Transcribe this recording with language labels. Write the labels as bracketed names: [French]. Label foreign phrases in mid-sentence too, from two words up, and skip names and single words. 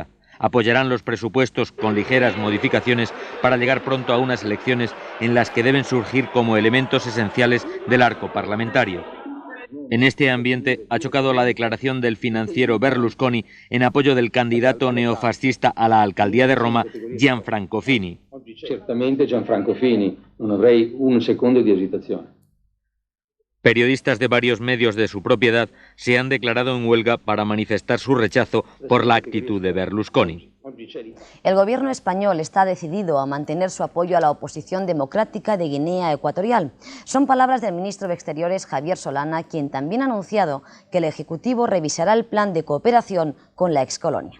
[Spanish] Apoyarán los presupuestos con ligeras modificaciones para llegar pronto a unas elecciones en las que deben surgir como elementos esenciales del arco parlamentario. En este ambiente ha chocado la declaración del financiero Berlusconi en apoyo del candidato neofascista a la alcaldía de Roma, Gianfranco Fini. [Italian] Certamente Gianfranco Fini, non avrei un secondo di esitazione. [Spanish] Periodistas de varios medios de su propiedad se han declarado en huelga para manifestar su rechazo por la actitud de Berlusconi. El gobierno español está decidido a mantener su apoyo a la oposición democrática de Guinea Ecuatorial. Son palabras del ministro de Exteriores, Javier Solana, quien también ha anunciado que el Ejecutivo revisará el plan de cooperación con la excolonia.